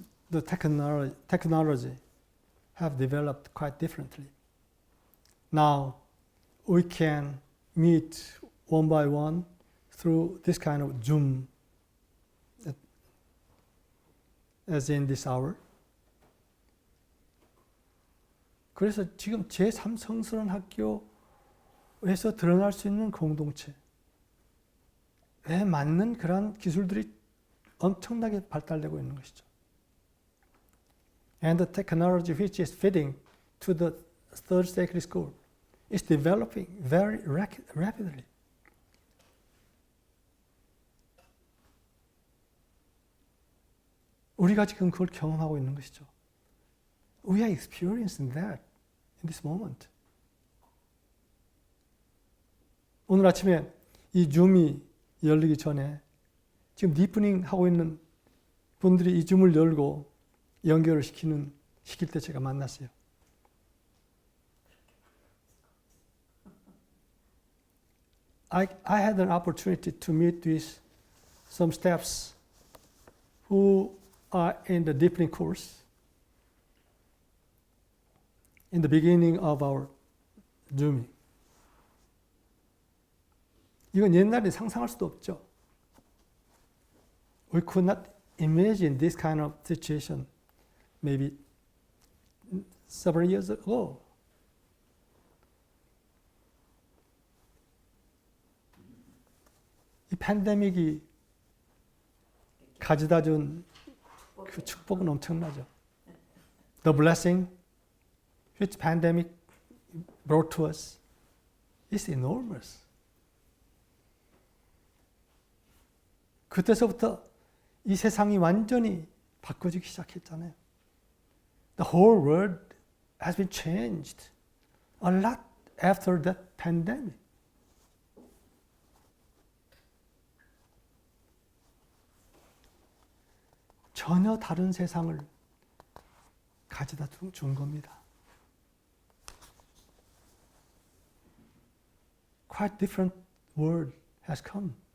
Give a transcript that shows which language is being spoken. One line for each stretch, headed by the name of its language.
English: The technology have developed quite differently. Now we can meet one by one through this kind of Zoom, as in this hour.
Korean: 그래서 지금 제3성스러운 학교에서 드러날 수 있는 공동체에 맞는 그런 기술들이 엄청나게 발달되고 있는 것이죠.
English: And the technology which is fitting to the Third Sacred School is developing very rapidly.
Korean: 우리가 지금 그걸 경험하고 있는 것이죠.
English: We are experiencing that in this moment.
Korean: 오늘 아침에 이 줌이 열리기 전에 지금 디프닝 하고 있는 분들이 이 줌을 열고 연결을 시킬 때 제가 만났어요.
English: I had an opportunity to meet with some staffs who are in the deepening course in the beginning of our Zooming.
Korean: 이건 옛날에 상상할 수도 없죠.
English: We could not imagine this kind of situation maybe several years ago.
Korean: 이 팬데믹이 가져다 준 그 축복은 엄청나죠.
English: The blessing which pandemic brought to us is enormous.
Korean: 그때서부터 이 세상이 완전히 바꿔지기 시작했잖아요.
English: The whole world has been changed a lot after that pandemic.
Korean: 전혀 다른 세상을 가져다 준 겁니다.
English: Quite different world has come.